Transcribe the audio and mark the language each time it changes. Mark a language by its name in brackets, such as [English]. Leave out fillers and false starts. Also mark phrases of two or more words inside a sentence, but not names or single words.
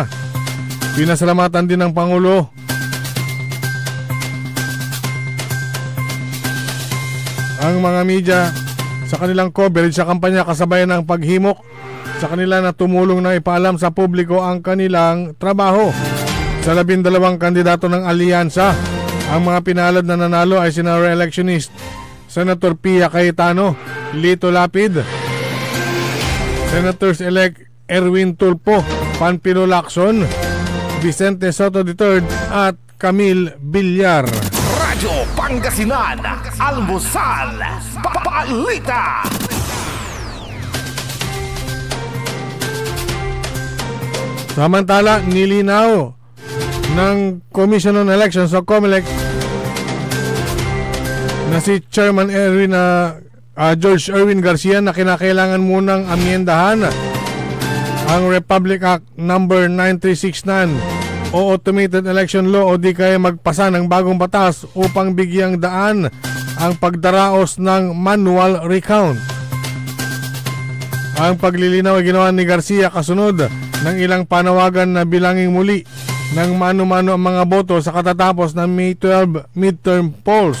[Filipino] Pinasalamatan din ng Pangulo ang mga media sa kanilang coverage sa kampanya kasabayan ng paghimok sa kanila na tumulong na ipaalam sa publiko ang kanilang trabaho. Sa 12 kandidato ng alyansa, ang mga pinalad na nanalo ay sina re-electionist Senator Pia Cayetano, Lito Lapid, Senators-elect Erwin Tulfo, Panfilo Lacson, Vicente Soto III at Camille Villar. Radyo Pangasinan, Almusal, Balita. Samantala, nilinaw ng Commission on Elections o COMELEC na si Chairman George Erwin Garcia na kinakailangan munang amyendahan ang Republic Act number 9369 o Automated Election Law o di kaya magpasa ng bagong batas upang bigyang daan ang pagdaraos ng [English] manual recount. [Filipino] Ang paglilinaw ay ginawa ni Garcia kasunod ng ilang panawagan na bilangin muli ng mano-mano ang mga boto sa katatapos ng May 12 [English] midterm polls.